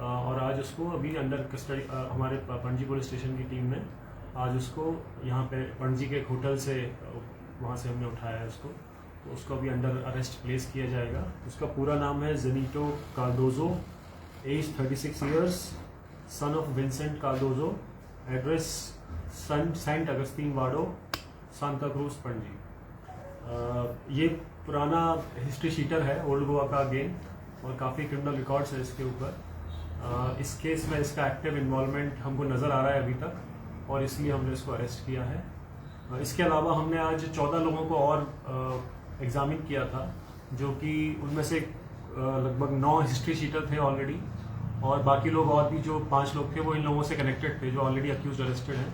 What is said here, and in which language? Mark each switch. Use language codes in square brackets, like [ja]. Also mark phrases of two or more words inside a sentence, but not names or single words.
[hi] और आज उसको अभी [en] under custody [hi] हमारे पणजी पुलिस स्टेशन की टीम ने आज उसको यहाँ पे पणजी के एक होटल से वहाँ से हमने उठाया है उसको, तो उसको अभी [en] under arrest place [hi] किया जाएगा। उसका पूरा नाम है जेनिटो कार्डोजो, [en] age 36 years, son of Vincent Cardozo, address Saint Augustine Vaddo, Santa Cruz, Panaji. [hi] ये पुराना [en] history sheeter [hi] है ओल्ड गोवा का अगेन, और काफ़ी [en] criminal records [hi] है इसके ऊपर। इस केस में इसका [en] active involvement [hi] हमको नज़र आ रहा है अभी तक, और इसलिए हमने इसको अरेस्ट किया है। इसके अलावा हमने आज 14 लोगों को और एग्जामिन किया था, जो कि उनमें से लगभग 9 [en] history sheeter [hi] थे ऑलरेडी, और बाकी लोग और भी जो 5 लोग थे वो इन लोगों से कनेक्टेड थे जो [en] already accused arrested [hi] हैं।